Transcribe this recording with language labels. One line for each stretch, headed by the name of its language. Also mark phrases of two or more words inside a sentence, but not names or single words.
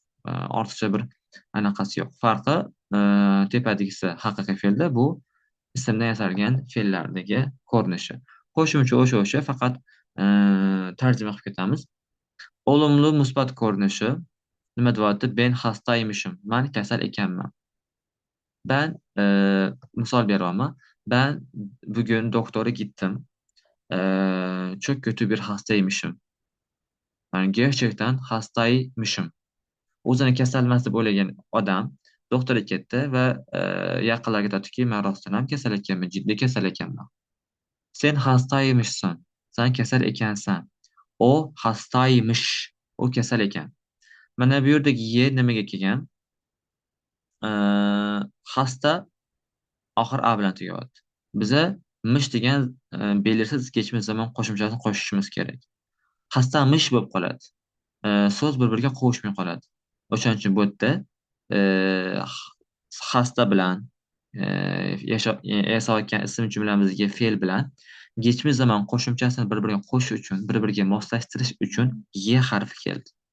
Uzbek: Ortiqcha bir anaqasi yo'q. Farqi tepadagisi haqiqiy fe'lda, bu ismdan yasalgan fe'llardagi ko'rinishi. Qo'shimcha o'sha faqat tarjima qilib ketamiz. Olumlu musbat ko'rinishi nima deyapti?
Turkish: Ben hastaymışım.
Uzbek: Men kasal ekanman. Ben misol beryapman.
Turkish: Ben bugün doktora gittim. Çok kötü bir hastaymışım. Yani gerçekten hastaymışım.
Uzbek: O'zini kasal emas deb o'ylagan odam doktorga ketdi va yaqinlariga aytadiki, men rostdan ham kasal ekanman, jiddiy kasal ekanman.
Turkish: Sen hastaymışsın.
Uzbek: Sen kasal ekansan.
Turkish: O hastaymış.
Uzbek: O kasal ekan. Mana bu yerdagi ye nimaga kelgan? Xasta oxir a bilan tugayapti. Biza mish degan
Turkish: belirsiz geçmiş zaman
Uzbek: qo'shimchasini qo'shishimiz kerak. Xastamish bo'lib qoladi. So'z bir-biriga qovushmay qoladi. O'shaning uchun bu yerda e, xasta bilan yasayotgan ism jumlamizga fe'l bilan
Turkish: Geçmiş zaman
Uzbek: qo'shimchasini bir-biriga qo'shish uchun, bir-biriga moslashtirish uchun ye harfi keldi.